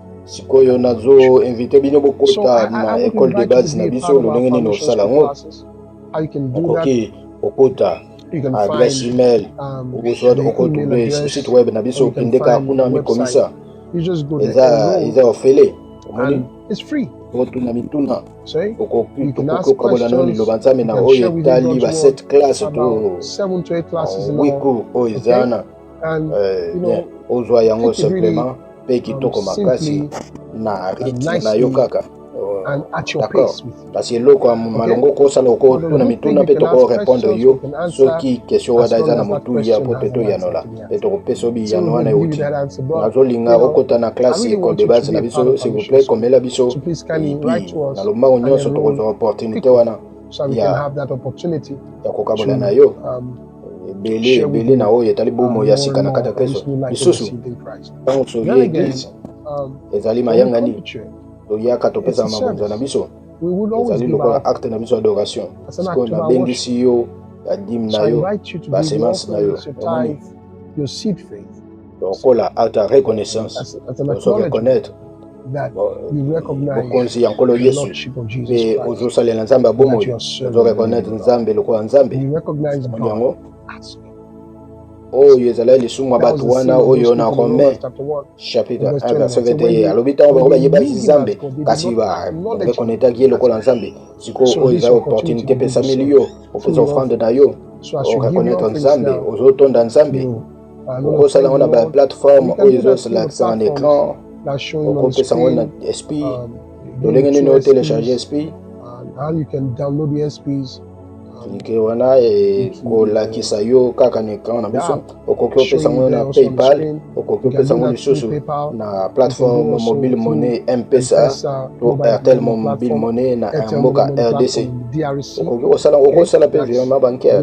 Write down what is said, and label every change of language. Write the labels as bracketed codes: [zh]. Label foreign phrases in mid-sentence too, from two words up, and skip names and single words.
[ln] sikoyo nazo invite bino So bokota I na [en] want to [fr] école de [en] invite you to base be [ln] na [en] a [ln] biso [en] part of our [ln] lolenge nini [en] foundation [ln] osala [en] school [ln] yango [en] classes. How you can do that? [ln] okoki okota [en] You can [fr] adresse [en] find email the email [ln] okotrouve [en] address, [ln] site web na [en] or [ln] biso [en] you can [ln] okendeka [en] find the [ln] kuna [en] website. [ln] mikomisa [en] You just go there, [ln] eza [en] enroll, [ln] ofele omoni [en] and it's free. [ln] okotuna mituna [en] See? [ln] okoki [en] You can ask [ln] tokokabola nao [en] questions. [ln] liloba nzambe [en] You [ln] na [en] can [ln] oyo [en] share with you [ln] etali [en] God's [ln] ba [en] word. [ln] 7 classe [en] About to 7 to 8 classes in 8 all. [ln] cours oyo [en] Okay? [ln] ezana [en] And you [fr] bien [en] know, [ln] ozwa yango [en] take it really [ln] simplement mpe kitoko makasi [en] simply [ln] na [en] and [ln] rythme na yo [en] nicely [ln] kaka [en] and at your [fr] d'accord [en] pace with you. [ln] kasi eloko ya malongo okosala [en] But the [ln] okotuna [en] good thing, [ln] mituna [en] we [ln] mpe [en] can ask [ln] tokorépondre [en] questions, [ln] yo [en] we can answer [ln] soki question wana [en] as long [ln] eza na [en] as that [ln] motuya [en] question [ln] po [en] has [ln] te [en] an answer [ln] toyanola [en] to be [ln] mpe [en] answered. [ln] tokopesa [en] So [ln] biyano [en] we're [ln] wana [en] going to give you [ln] euti [en] that answer, but [ln] nazolinga [en] you know, [ln] okota na [en] I [fr] classe [en] really [fr] école [en] want [fr] de [en] you to [fr] base [en] be [ln] na [en] a part [ln] biso [en] of [fr] s'il vous [en] Foundation [fr] plaît [en] School. [ln] komela biso [en] So please kindly write [ln] epi [en] to us [ln] na lombango [en] and [ln] nyonso [en] enroll [ln] tokozwa opportunité [en] quickly [ln] wana [en] so we can [ln] ya [en] have that opportunity [ln] ya kokabola [en] to [ln] na yo ebele [en] share with [ln] ebele na [en] you [ln] oyo etali bomo ya [en] more [ln] sika [en] and [ln] na kati [en] more [ln] ya [en] of this [ln] kristo [en] new life we [ln] lisusu [en] received in Christ. [ln] ntango [en] Then [ln] toye [en] again, [ln] eglise ezali [en] when we come [ln] mayangani [en] to church, [ln] toyaka [en] it's [ln] topesa [en] a [ln] mabonzo na [en] service. [ln] biso [en] We would always [ln] ezali [en] give [ln] lokola [en] our [ln] acte na biso ya adoration [en] as an [ln] sikoyo [en] act of our worship. [ln] nabengisi yo badime [en] So [ln] na [en] I [ln] yo [en] invite you to give your [ln] basemence na yo [en] offerings, your [ln] omoni [en] tithe, your seed faith [ln] lokola acte ya reconnaissance [en] as an [ln] ozo [en] acknowledgement [fr] reconnaître [en] that you recognize [ln] bokonzi ya nkolo [en] the [ln] yesu [en] Lordship of Jesus [ln] mpe [en] Christ [ln] ozosalela nzambe ya [en] and that [ln] bomoi [en] you are serving [ln] ozo [en] the [fr] reconnaître [en] living God. [ln] nzambe lokola nzambe [en] And you recognize [ln] omoni [en] God [ln] yango [en] as [ln] oyo ezalaki lisumu [en] That was [ln] bato [en] the [ln] wana [en] sin of [ln] oyo [en] those [ln] na [en] people in [fr] Romain [en] Romans chapter 1. [fr] chapitre [en] Verse [fr] 1 verset [en] 21. So [ln] 21 alobi ntango [en] when [ln] bango [en] they [ln] bayebaki [en] knew him as [ln] nzambe [en] God, they did [ln] kasi [en] not acknowledge him [ln] barekonetaki ye lokola nzambe sikoyo [en] So [ln] oyo [en] this [ln] eza [en] opportunity [fr] opportunité [en] to do the [ln] epesameli [en] same [ln] yo [en] through [ln] opesa [en] your [fr] offrande [en] offering. [ln] na yo [en] So as you give your [ln] oreconnaître [en] offerings [ln] nzambe [en] now, [ln] ozotonda nzambe [en] you are going to [ln] okosala [en] thank [ln] yango [en] the [ln] na [en] Lord. [ln] baplateforme [en] You can [ln] oyo [en] do that through the [ln] ezolakisaka na [en] platforms [fr] écran [en] that's showing on the [ln] okopesa yango na [en] screen. SP Again, [ln] lolenge [en] the [ln] nini [en] two [ln] otelecharge [en] SPs, SP how you can download the SPs. [ln] ke wana kolakisa yo kaka na écran na biso okoki opesa yango na PayPal okoki opesa yango lisusu na plateforme [en] mobile money [ln] M-Pesa to Airtel [en] mobile money [ln] na mboka RDC okosala mpe [fr] virement bancaire